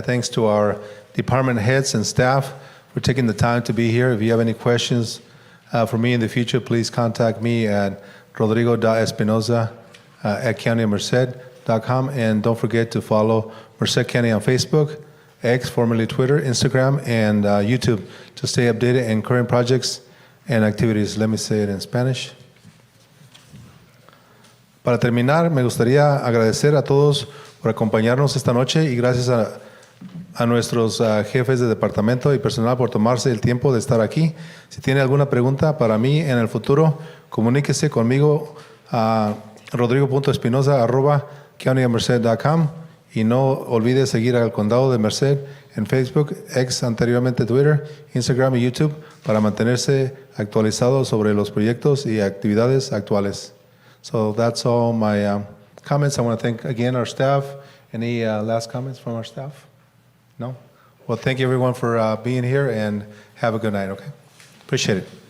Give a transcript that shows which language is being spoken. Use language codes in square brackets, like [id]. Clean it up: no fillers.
[en] Thanks to our department heads and staff for taking the time to be here. If you have any questions for me in the future, please contact me at rodrigo.espinoza@countyofmerced.com. And don't forget to follow Merced County on Facebook, X, formerly Twitter, Instagram, and YouTube to stay updated in current projects and activities. Let me say it in Spanish. [es] Para terminar, me gustaría agradecer a todos por acompañarnos esta noche y gracias a nuestros jefes de departamento y personal por tomarse el tiempo de estar aquí. Si tiene alguna pregunta para mí en el futuro, comuníquese conmigo a rodrigo.espinoza@countyofmerced.com y no olvide seguir al Condado de Merced en Facebook, X, anteriormente Twitter, Instagram y YouTube para mantenerse actualizado sobre los proyectos y actividades actuales. [en] So that's all my comments. I want to thank again our staff. Any last comments from our staff? No? Well, thank you everyone for being here and have a good night, okay? Appreciate it.